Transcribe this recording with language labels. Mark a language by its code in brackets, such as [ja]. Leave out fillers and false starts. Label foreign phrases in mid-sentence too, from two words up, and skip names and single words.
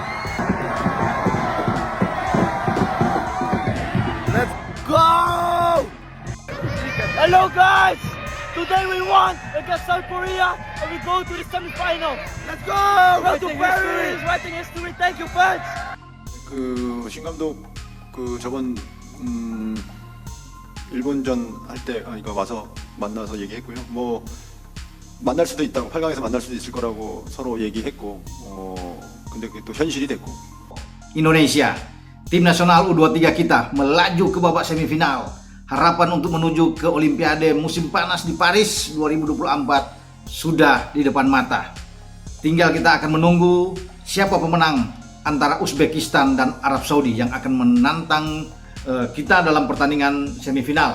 [en] Let's go! Hello guys! Today we won against South Korea and we go to the semi-final. Let's go! Go to Paris! Writing history. Thank you, fans! [ko] 신 감독 저번 일본전 할 때 이거 와서 만나서 얘기했고요. 뭐 만날 수도 있다고 8강에서 만날 수도 있을 거라고 서로 얘기했고 근데 그게 또 현실이 됐고. [id] Indonesia, tim nasional U23 kita melaju ke babak semifinal. Harapan untuk menuju ke Olimpiade musim panas di Paris 2024 sudah di depan mata. Tinggal kita akan menunggu siapa pemenang antara Uzbekistan dan Arab Saudi yang akan menantang kita dalam pertandingan semifinal.